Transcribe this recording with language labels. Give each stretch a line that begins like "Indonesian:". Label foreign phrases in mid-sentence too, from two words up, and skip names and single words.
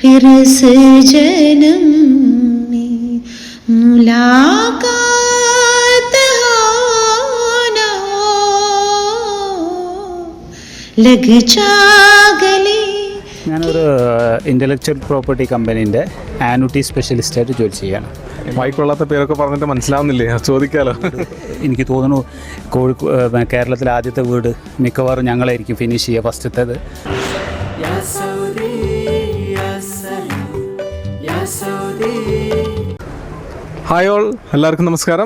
Hindi: फिर से जन्म में मुलाकात हो न हो, लग जा गले.
Malayalam: ഞാനൊരു
English: intellectual property
Malayalam: കമ്പനീൻ്റെ
English: annuity specialist
Malayalam: ജോലി ചെയ്യുകയാണ്. വായിക്കൊള്ളാത്ത പേരൊക്കെ പറഞ്ഞിട്ട് മനസ്സിലാവുന്നില്ലേ? ചോദിക്കാലോ. എനിക്ക് തോന്നുന്നു കേരളത്തിലെ ആദ്യത്തെ വീട് മിക്കവാറും ഞങ്ങളായിരിക്കും ഫിനിഷ് ചെയ്യുക, ഫസ്റ്റത്തേത്.
English: hi all,
Malayalam: എല്ലാവർക്കും നമസ്കാരം.